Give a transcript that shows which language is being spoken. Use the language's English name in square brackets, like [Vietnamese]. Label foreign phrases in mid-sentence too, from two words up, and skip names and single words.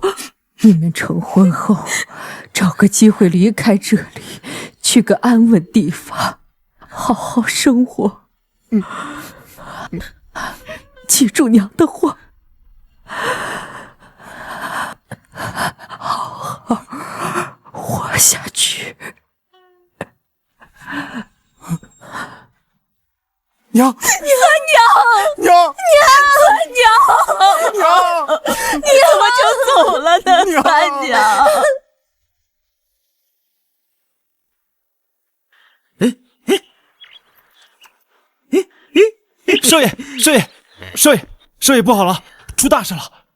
[Chinese] 你們成婚後，找個機會離開這裡，去個安穩地方，好好生活。記住娘的話，好好活下去。娘，你怎麼就走了呢，三娘？少爺，不好了，出大事了！